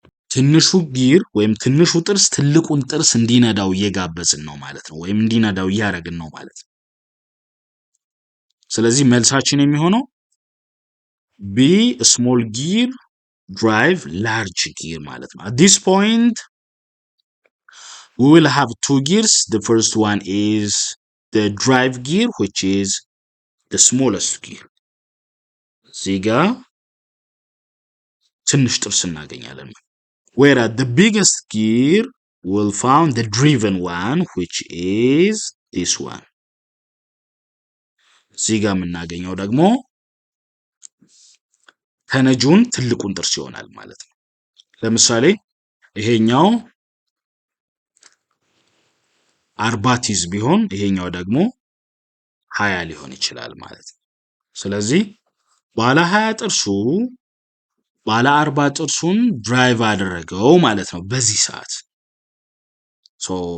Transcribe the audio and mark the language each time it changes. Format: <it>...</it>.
<am>ትንሹ ጊር ወይም ትንሹ ጥርስ ትልቁን ጥርስ እንዲነዳው እየጋበዝን ነው ማለት ነው። ወይም እንዲነዳው እያደረግን ነው ማለት ነው። ስለዚህ መልሳችን የሚሆነው</am> <en>B, small gear drive large gear</en> <am>ማለት ነው።</am> <en>At this point we will have two gears. The first one is the drive gear, which is the smallest gear.</en> <am>እዚህ ጋር ትንሽ ጥርስ እናገኛለን።</am> <en>Whereas the biggest gear will found the driven one, which is this one.</en> <am>እዚህ ጋር የምናገኘው ደግሞ ተነጁን ትልቁን ጥርስ ይሆናል ማለት ነው። ለምሳሌ ይሄኛው 40 ቲዝ ቢሆን ይሄኛው ደግሞ 20 ሊሆን ይችላል ማለት ነው። ስለዚህ ባለ 20 ጥርሱ ባለ 40 ጥርሱን ድራይቭ አደረገው ማለት ነው በዚህ ሰዓት። ሶ</am>